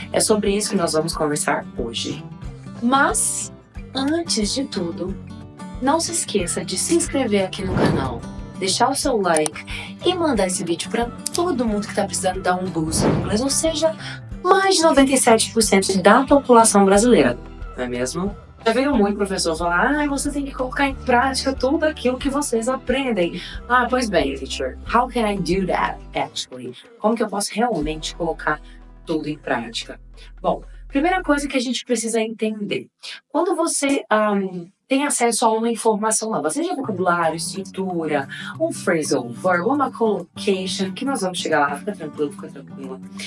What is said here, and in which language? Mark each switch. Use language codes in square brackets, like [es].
[pt] É sobre isso que nós vamos conversar hoje. Mas, antes de tudo, não se esqueça de se inscrever aqui no canal, deixar o seu like e mandar esse vídeo para todo mundo que está precisando dar um boost no inglês, ou seja, mais de 97% da população brasileira, não é mesmo? Já veio muito professor falar, você tem que colocar em prática tudo aquilo que vocês aprendem. Pois bem, [en] teacher, how can I do that, actually? [pt] Como que eu posso realmente colocar tudo em prática? Bom, primeira coisa que a gente precisa entender. Quando você tem acesso a uma informação nova, seja vocabulário, estrutura, um phrasal verb, uma collocation, que nós vamos chegar lá, fica tranquila.